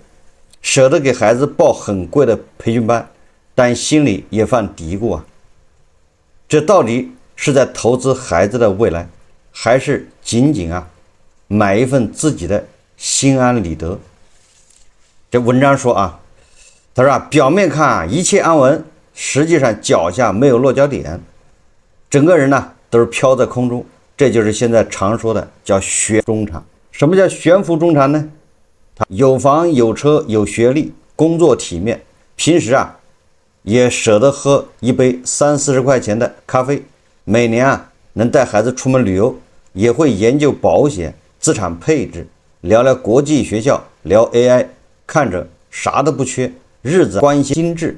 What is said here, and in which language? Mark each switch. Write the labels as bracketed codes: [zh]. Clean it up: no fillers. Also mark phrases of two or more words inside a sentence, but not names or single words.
[zh] 捨得給孩子報很貴的培訓班，但心裡也犯嘀咕這到底是在投資孩子的未來，還是僅僅買一份自己的心安理得？這文章說他說表面看一切安穩，實際上腳下沒有落腳點，整個人都是飄在空中。這就是現在常說的叫懸中產。什麼叫懸浮中產呢？他有房有車有學歷，工作體面，平時也捨得喝一杯30-40塊錢的咖啡，每年能帶孩子出門旅游，也會研究保險、資產配置，聊聊國際學校，聊 AI， 看着啥都不缺，日子關係精緻。